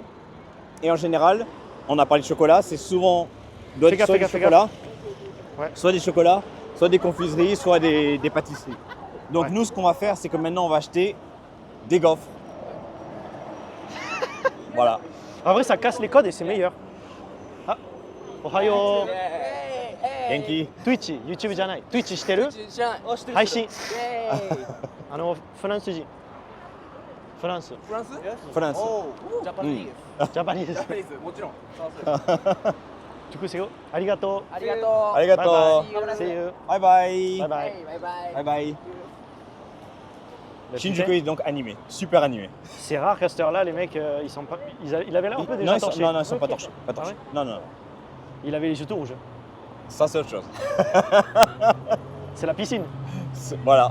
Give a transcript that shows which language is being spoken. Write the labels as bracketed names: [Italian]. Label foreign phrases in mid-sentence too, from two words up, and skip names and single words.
[French] Et en général, on a parlé de chocolat, c'est souvent doit Fais être gaffe, soit fais des gaffe, fais chocolats, Ouais. soit des chocolats, soit des confiseries, soit des pâtisseries. Donc Ouais. nous, ce qu'on va faire, c'est que maintenant, on va acheter des gaufres. Voilà. En vrai, ça casse les codes et c'est meilleur. [Japanese] Ah, Ohayo. Genki. Twitch, YouTube じゃない。Twitch してる？知らない。あ、知ってる。配信。イエーイ。フランス人。フランス。フランス？フランス。おう。ジャパニーズ。ジャパニーズ。ジャパニーズ、もちろん。そう [French] Du coup, c'est où? [Japanese] ありがとありがとう。ありがとう。 [English] う。See you. [Japanese] バイバイ。バイバイ。バイバイ。バイバイ。 [French] Bah, Shinjuku putain, est donc animé, super animé. c'est rare qu'à cette heure-là, les mecs, ils sont pas. Il avait l'air un peu déjà Non, torché. non, ils sont pas Ok. torchés. Pas torchés. ouais Non, non. Il avait les yeux tout rouges. Ça, c'est autre chose. C'est la piscine. Voilà.